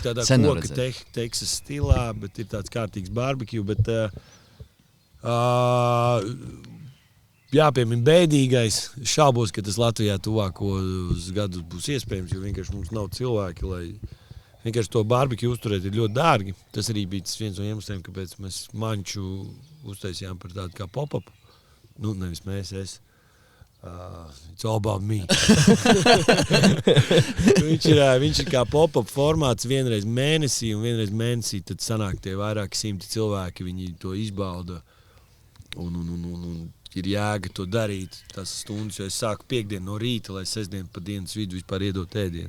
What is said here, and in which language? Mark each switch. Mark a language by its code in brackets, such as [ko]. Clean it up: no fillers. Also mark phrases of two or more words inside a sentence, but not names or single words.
[lv] Tādā koka Teksas stilā, bet ir tāds kārtīgs barbecue, bet jāpiemina bēdīgais. Šaubos, ka tas Latvijā tuvākos gadus būs iespējams, jo vienkārši mums nav cilvēki, lai vienkārši to barbecue uzturēt ir ļoti dārgi. Tas arī bija tas viens no iemesliem, kāpēc mēs manču uztaisījām par tādu kā pop-up. Nu, nevis mēs, [en] it's all about me. [lv] viņš ir kā pop-up formāts vienreiz mēnesī, un vienreiz mēnesī tad sanāk tie vairāki simti cilvēki, viņi to izbauda, un ir jēga to darīt. Tas stundas, jo es sāku piekdienu no rīta, lai sestdienu pa dienas vidu vispār iedot ēdienu.